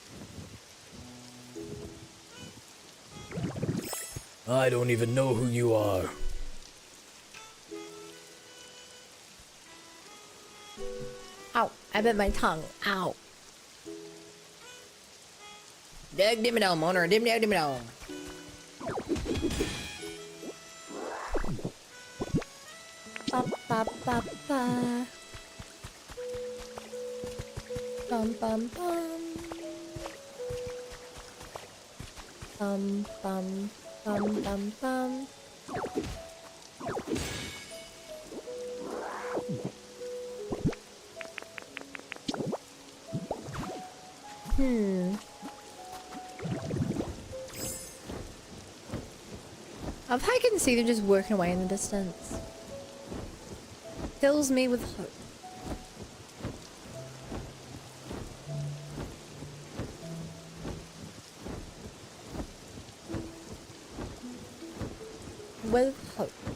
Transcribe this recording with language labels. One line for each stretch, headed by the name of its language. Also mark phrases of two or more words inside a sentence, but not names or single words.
English: I don't even know who you are. Ow. I bit my tongue. Ow. Doug Dimmadome, owner of Dimmadome. Ba ba ba ba. Bum bum bum. Bum bum bum bum bum. I can see them just working away in the distance. Fills me with hope. With hope.